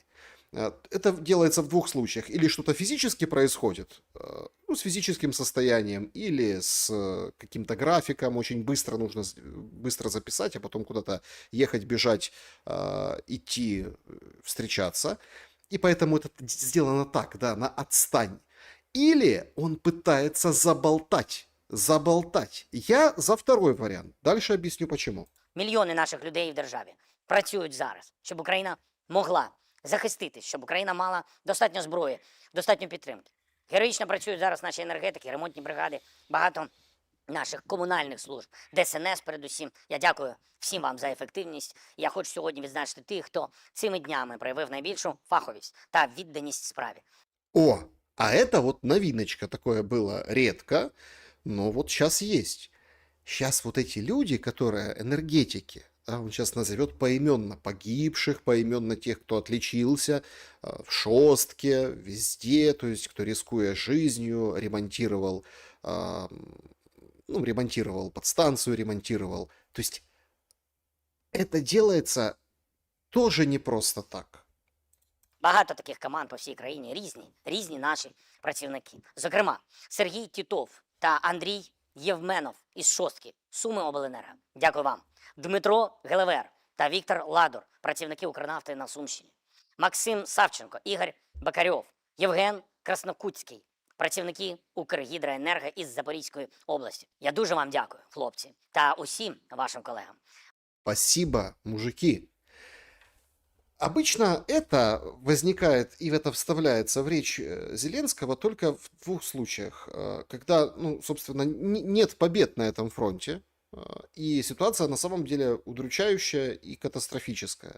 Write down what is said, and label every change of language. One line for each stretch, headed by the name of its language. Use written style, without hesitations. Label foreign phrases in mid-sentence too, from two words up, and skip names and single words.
Russian: Это делается в двух случаях. Или что-то физически происходит, ну, с физическим состоянием, или с каким-то графиком, очень быстро нужно быстро записать, а потом куда-то ехать, бежать, идти, встречаться. И поэтому это сделано так, да, на отстань. Или он пытается заболтать. Я за второй вариант. Дальше объясню почему.
Ukrainian: Мільйони наших людей в державі працюють зараз, щоб Україна могла захиститись, щоб Україна мала достатньо зброї, достатньо підтримки. Героїчно працюють зараз наші енергетики, ремонтні бригади, багато наших комунальних служб, ДСНС передусім. Я дякую всім вам за ефективність. Я хочу сьогодні відзначити тих, хто цими днями проявив найбільшу фаховість та відданість справі.
Russian: О, а это вот новиночка. Такое было редко, но вот сейчас есть. Сейчас вот эти люди, которые энергетики, да, он сейчас назовет поименно погибших, поименно тех, кто отличился в шостке, везде, то есть кто, рискуя жизнью, ремонтировал, ну, ремонтировал подстанцию, ремонтировал. То есть это делается тоже не просто так.
Ukrainian: Багато таких команд по всій країні, різні наші працівники. Зокрема, Сергій Тітов та Андрій Євменов із шостки Суми обленерго. Дякую вам. Дмитро Гелевер та Віктор Ладор, працівники Укрнафти на Сумщині. Максим Савченко, Ігор Бакарьов, Євген Краснокутський, працівники Укргідроенерго із Запорізької області. Я дуже вам дякую, хлопці, та усім вашим колегам.
Russian: Спасибо, мужики. Обычно это возникает и это вставляется в речь Зеленского только в двух случаях. Когда, ну, собственно, нет побед на этом фронте, и ситуация на самом деле удручающая и катастрофическая.